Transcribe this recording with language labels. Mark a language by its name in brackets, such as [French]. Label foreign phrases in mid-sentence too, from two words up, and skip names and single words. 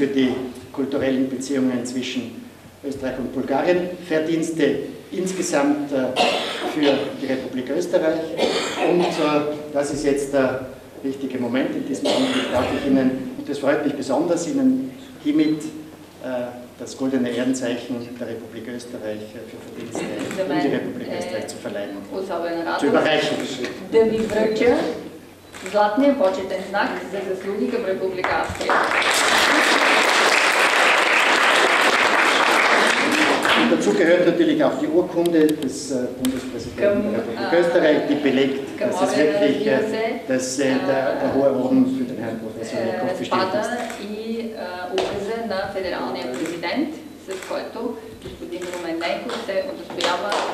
[German] die kulturellen Beziehungen zwischen Österreich und Bulgarien, Verdienste insgesamt für die Republik Österreich und das ist jetzt der richtige Moment in diesem Augenblick, darf ich Ihnen, und das freut mich besonders, Ihnen hiermit das Goldene Ehrenzeichen der Republik Österreich für Verdienste um die Republik Österreich zu verleihen, zu überreichen. [Bulgarian] Златния почетен знак за заслуги към Република Австрия. [German] Und dazu gehört natürlich auch die Urkunde des Bundespräsidenten der Republik Österreich, die belegt, dass es wirklich der hohe Orden für den Herrn Professor Nekov bestimmt ist. [Bulgarian] И указа на федералния президент, с който господин Румен Неков се удостоява.